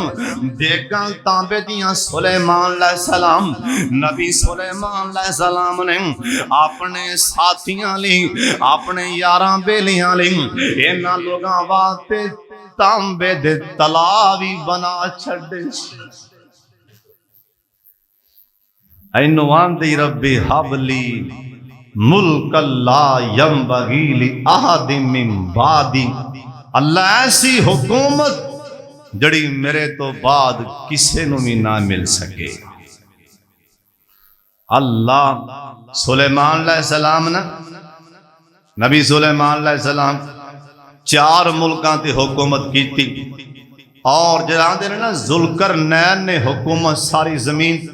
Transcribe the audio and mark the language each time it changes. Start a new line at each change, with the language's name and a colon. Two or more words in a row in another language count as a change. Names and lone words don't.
Punjabi: دیگاں تانبے دیاں سلیمان علیہ السلام نبی سلیمان علیہ السلام نے اپنے ساتھیاں لئی اپنے یاراں بیلیاں لئی انہاں لوگاں واسطے تانبے دے تلاب ہی بنا چھڈے. اینوں آندی
Arabic: ربي هب لي ملك لا ينبغي لأحد من بعدي.
Punjabi: اللہ ایسی حکومت جڑی میرے تو بعد کسے نوں بھی نہ مل سکے. اللہ سلیمان علیہ السلام نے نبی سلیمان علیہ السلام 4 ملکاں تے حکومت کی تھی اور جراندے نے نہ ذوالقرنین نے حکومت ساری زمین.